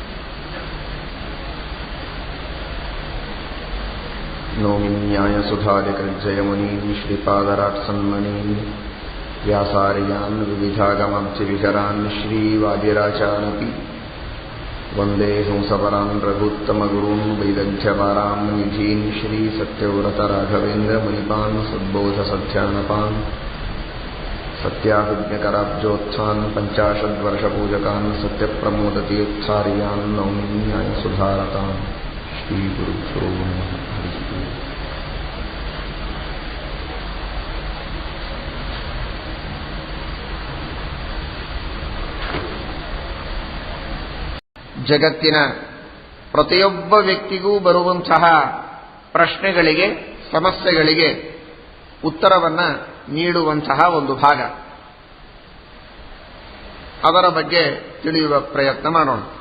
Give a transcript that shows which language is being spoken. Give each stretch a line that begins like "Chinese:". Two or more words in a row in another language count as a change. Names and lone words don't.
Sanskrit: नौमि न्यायसुधादिकृज्जयमुनीन् श्रीपादराट्सन्मनीन् व्यासार्यान् विविधागमाब्जविहरान् श्रीवादिराजानपि वन्दे हंसपरान् रघुत्तमगुरून् वैदग्ध्यपारां निधीन् श्रीसत्यव्रतराघवेन्द्रमुनिपान् सद्बोधसध्यानपान् सत्याभिज्ञकराब्जोत्थान् पञ्चाशद्वर्षपूजकान् सत्यप्रमोदतीर्थार्यान् नौमि न्यायसुधारतान्। श्रीगुरुभ्यो नमः।
Kannada: ಜಗತ್ತಿನ ಪ್ರತಿಯೊಬ್ಬ ವ್ಯಕ್ತಿಗೂ ಬರುವಂತಹ ಪ್ರಶ್ನೆಗಳಿಗೆ, ಸಮಸ್ಯೆಗಳಿಗೆ ಉತ್ತರವನ್ನು ನೀಡುವಂತಹ ಒಂದು ಭಾಗ, ಅದರ ಬಗ್ಗೆ ತಿಳಿಯುವ ಪ್ರಯತ್ನ ಮಾಡೋಣ.